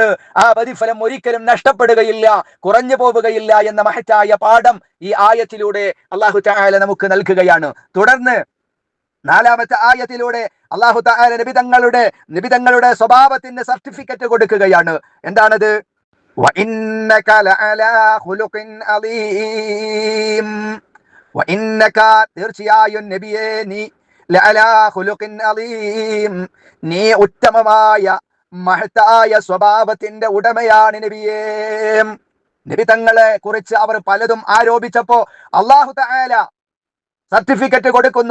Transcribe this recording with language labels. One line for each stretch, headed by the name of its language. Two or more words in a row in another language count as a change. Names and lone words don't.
Malayalam: ആ പ്രതിഫലം ഒരിക്കലും നഷ്ടപ്പെടുകയില്ല, കുറഞ്ഞു പോവുകയില്ല എന്ന മഹത്തായ പാഠം ഈ ആയത്തിലൂടെ അല്ലാഹു തആല നമുക്ക് നൽകുകയാണ്. തുടർന്ന് 4-ാമത്തെ ആയത്തിലൂടെ അല്ലാഹു തആല നബിതങ്ങളുടെ സ്വഭാവത്തിന്റെ സർട്ടിഫിക്കറ്റ് കൊടുക്കുകയാണ്. എന്താണത്?
Arabic: وإنك لعلى خلق عظيم.
Malayalam: وإنك തീർച്ചയായും നബിയേ നീ
Arabic: لعلى خلق عظيم,
Malayalam: നീ ഉത്തമമായ മഹത്തായ സ്വഭാവത്തിന്റെ ഉടമയാണ് നബിയേ. നബി തങ്ങളെ കുറിച്ച് അവർ പലതും ആരോപിച്ചപ്പോ അല്ലാഹു തആല സർട്ടിഫിക്കറ്റ് കൊടുക്കുന്നു.